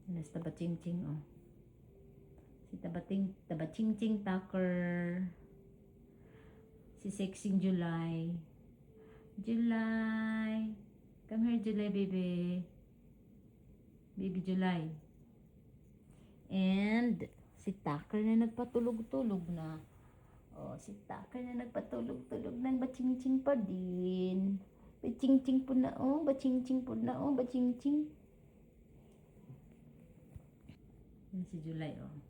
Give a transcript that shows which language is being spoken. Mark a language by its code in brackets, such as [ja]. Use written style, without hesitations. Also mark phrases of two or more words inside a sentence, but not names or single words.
[tl] Nas Tabachingching, oh. Si Tabachingching Tucker. Si Sexing July. July. [en] Come here, July, baby. Baby July. [tl] And si Tucker na nagpatulog-tulog na. Oh, si Tucker na nagpatulog-tulog ng bachingching pa din. Bachingching po na, oh. Bachingching po na, oh. Bachingching. Yan si July, oh.